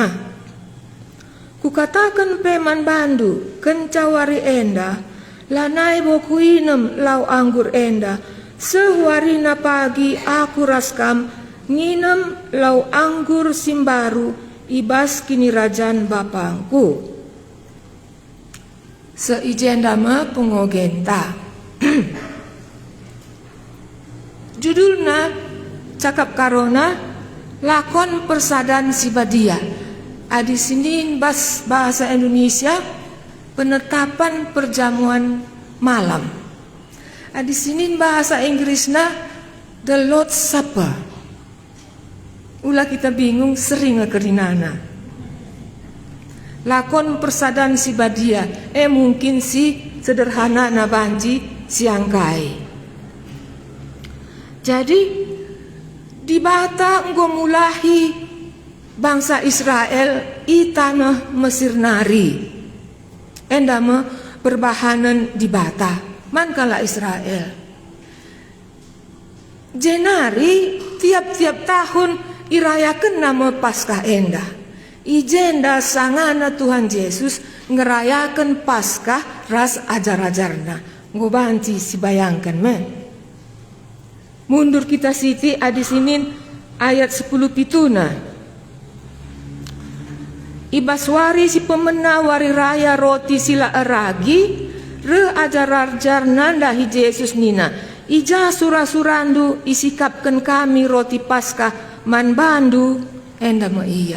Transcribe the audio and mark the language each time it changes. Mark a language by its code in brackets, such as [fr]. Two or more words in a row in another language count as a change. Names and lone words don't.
[btx] Kukatakan peman bandu kencawari enda, lanai boku inem lau anggur enda, sewarina pagi aku raskam nginem lau anggur simbaru ibas kini rajan bapangku. Seijendama pengogenta. Judulna cakap karona lakon persadaan si Badia. [id] Di sini bahasa Indonesia penetapan perjamuan malam. Di sini bahasa Inggrisnya [en] the Lord's Supper. [btx] Ulah kita bingung sering ngekerinana. Lakon persadaan si Badia mungkin si sederhana na banji siangkai. Jadi di bata enggo mulahi bangsa Israel i tanah Mesir nari. Endama berbahanan di bata mankala Israel. Jenari tiap-tiap tahun irayakan nama Paskah enda. Ijenda sangana Tuhan Yesus ngerayakan Paskah ras ajar-ajarna. Ngo banci si bayangkan men. Mundur kita siti adi sinin ayat 10 pituna. Ibaswari si pemena wari raya roti sila eragi re ajar-ajar nanda hi Yesus nina. Ija surasurandu isikapkan kami roti Paskah man bandu enda mo iya.